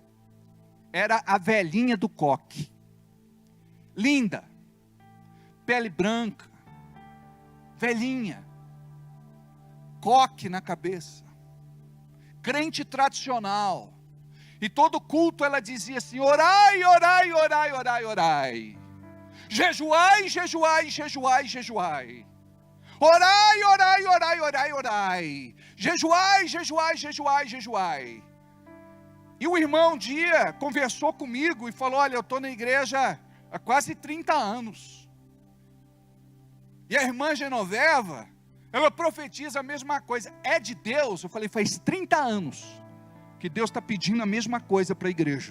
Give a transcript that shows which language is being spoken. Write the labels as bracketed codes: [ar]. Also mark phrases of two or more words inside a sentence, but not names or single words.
[pt] Era a velhinha do coque. Linda, pele branca, velhinha, coque na cabeça, crente tradicional. E todo culto ela dizia assim: orai, orai, orai, orai, orai. Jejuai, jejuai, jejuai, jejuai. Orai, orai, orai, orai, orai. Jejuai, jejuai, jejuai, jejuai. E o irmão um dia conversou comigo e falou: olha, eu estou na igreja há quase 30 anos. E a irmã Genoveva, ela profetiza a mesma coisa. É de Deus? Eu falei, faz 30 anos que Deus está pedindo a mesma coisa para a igreja.